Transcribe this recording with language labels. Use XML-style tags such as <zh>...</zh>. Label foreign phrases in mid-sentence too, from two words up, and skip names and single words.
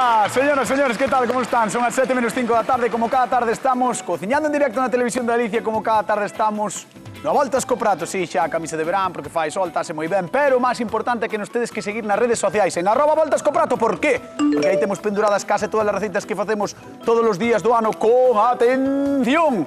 <es>señoras, señores, ¿qué tal? ¿Cómo están?</es> <gl>Son as 7:05 da tarde, como cada tarde estamos cociñando en directo na televisión de Galicia, como cada tarde estamos na voltas co prato, sí, xa a camisa de verán, porque fai sol, tase moi ben, pero o máis importante é que nos tedes que seguir nas redes sociais, en @voltascoprato, por qué? Porque aí temos penduradas case todas as receitas que facemos todos os días do ano con atención.</gl>